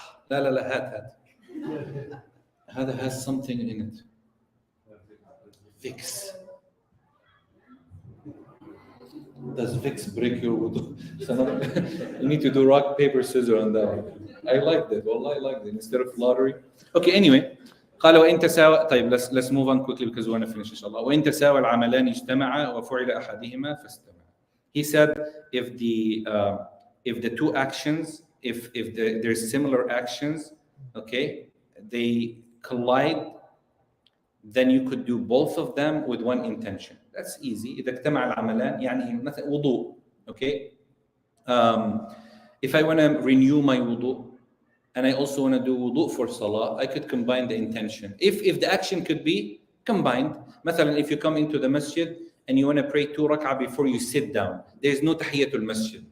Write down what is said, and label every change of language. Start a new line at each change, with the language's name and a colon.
Arabic: لا هذا
English: has something in it. Fix. Does Vicks break your wudu? You need to do rock, paper, scissors on that one. I like that. Wallah, I like that. Instead of lottery. Okay, anyway.
Arabic: قال وإن تساوى.
English: طيب, let's move on quickly because we want to finish إن شاء الله.
Arabic: وإن تساوى العملان اجتمعا وفعل أحدهما فاستمع.
English: He said if the 2 actions, if there's similar actions, okay, they collide, then you could do both of them with one intention. That's easy.
Arabic: إذا اجتمع العملان يعني مثلا وضوء.
English: Okay. If I want to renew my wudu and I also want to do wudu for salah, I could combine the intention. If the action could be combined. مثلا if you come into the masjid and you want to pray 2 rak'ah before you sit down, there's no tahiyatul masjid.